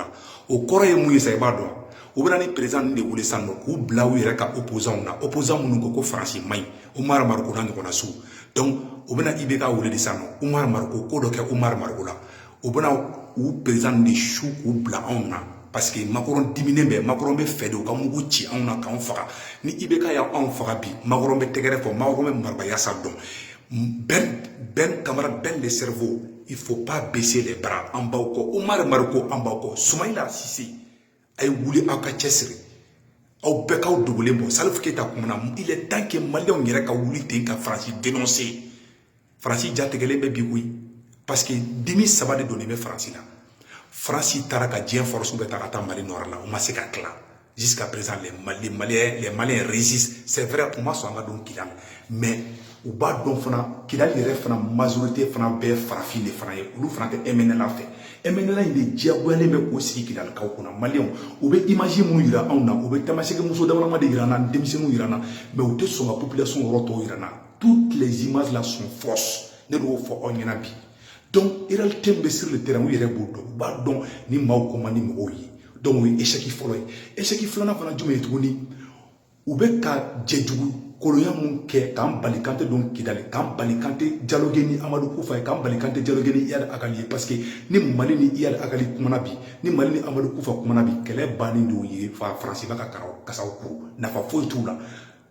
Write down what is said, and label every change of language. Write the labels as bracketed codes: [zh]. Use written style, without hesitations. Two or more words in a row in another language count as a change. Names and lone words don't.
[bm] la o kɔrɔ ye mun ye sa i b'a dɔn u bɛna ni président de wele san nɔ k'u bila u yɛrɛ ka opposants na opposants minnu ko Faransi man ɲi Umar Mariko n'a ɲɔgɔnna su donc u bɛna IBK wele de san nɔ Umar Mariko ko dɔ kɛ Umar Mariko la u bɛna u président de su k'u bila anw na parce que Macron diminen bɛ Macron bɛ fɛ de u ka mugu ci anw na k'anw faga ni IBK y'anw faga bi Macron bɛ tɛgɛrɛ fɔ Macron bɛ marabaya sa dɔn [fr] Ben camarade Ben le cerveau il faut pas baisser les bras [bm] an baw kɔ Umar Mariko an baw kɔ Soumaïla Cissé a ye wuli aw ka cɛsiri aw bɛɛ k'aw dogolen bɔ Salif Keita kumana [fr] il est temps que Maliens [bm] yɛrɛ ka wuli ten ka Faransi dénoncer Faransi jatigɛlen bɛ bi koyi parce que dimi saba de donnen bɛ Faransi la Faransi taara ka diɲɛ force bɛɛ ta ka taa Mali nord la o ma se ka tila [fr] jusqu'à présent les Maliens résistent c'est vrai [bm] u ma sɔn an ka don Kidal mais u b'a dɔn fana Kidal yɛrɛ fana majorité fana bɛɛ farafin de fana ye olu fana tɛ MNLA fɛ MNLA in de diyagoyalen bɛ k'o sigi Kidalikaw kunna Maliens u bɛ image minnu yira anw na u bɛ tamasegi muso damadama de yira an na denmisɛnninw yira an na mais u tɛ sɔn ka population yɔrɔ tɔw yira an na [fr] toutes les images là sont fausses [bm] ne y'o fɔ aw ɲɛna bi [fr] donc réalité [bm] bɛ [fr] sur le terrain [bm] u yɛrɛ b'o dɔn u b'a dɔn ni maaw ko man di mɔgɔw ye donc o ye échec fɔlɔ ye échec filanan fana jumɛn ye tuguni u bɛ ka jɛjugu kolonya mun kɛ k'an bali kan tɛ don Kidali k'an bali kan tɛ dialogue ni Amadou Koufa ye k'an bali kan tɛ dialogue ni Iyad Agali ye parce que ni Mali ni Iyad Agali kumana bi ni Mali ni Amadou Koufa kumana bi kɛlɛ bannen de y'o ye Faransi ba ka kasaw ko nafa foyi t'u la